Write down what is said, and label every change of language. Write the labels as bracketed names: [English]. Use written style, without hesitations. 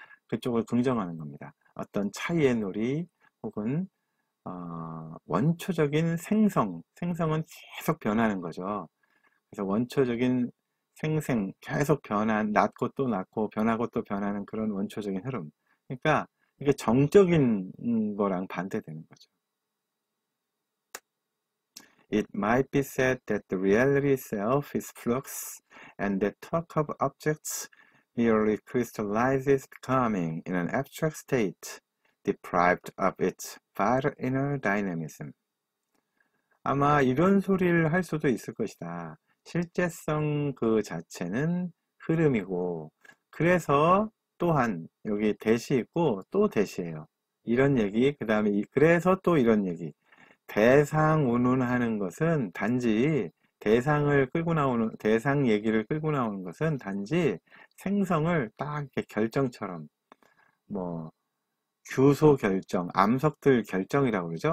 [Korean] 그쪽을 긍정하는 겁니다. 어떤 차이의 놀이 혹은 원초적인 생성은 계속 변하는 거죠. 그래서 원초적인 계속 낳고 또 낳고 변하고 또 변하는 그런 원초적인 흐름. 그러니까 이게 정적인 거랑 반대되는 거죠. [English] It might be said that the reality itself is flux, and that talk of objects merely crystallizes becoming in an abstract state, deprived of its vital inner dynamism. [Korean] 아마 이런 소리를 할 수도 있을 것이다. 실제성 그 자체는 흐름이고, 그래서 또한 여기 대시 있고 또 대시예요. 이런 얘기, 그 다음에 그래서 또 이런 얘기. 대상 운운하는 것은 단지 대상 얘기를 끌고 나오는 것은 단지 생성을 딱 이렇게 결정처럼, 뭐, 규소 결정, 암석들 결정이라고 그러죠.